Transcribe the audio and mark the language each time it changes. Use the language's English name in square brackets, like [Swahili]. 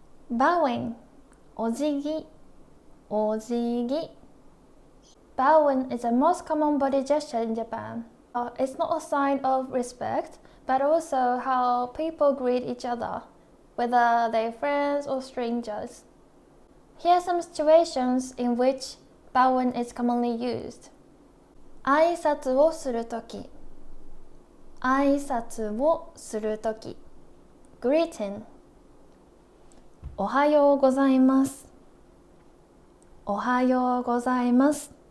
[Japanese] Bowing, お辞儀、お辞儀。 [English] Bowing is the most common body gesture in Japan. It's not a sign of respect, but also how people greet each other, whether they're friends or strangers. Here are some situations in which bowing is commonly used. [Japanese] 挨拶をするとき、挨拶をするとき。 [English] Greeting. [Japanese] おはようございます。おはようございます。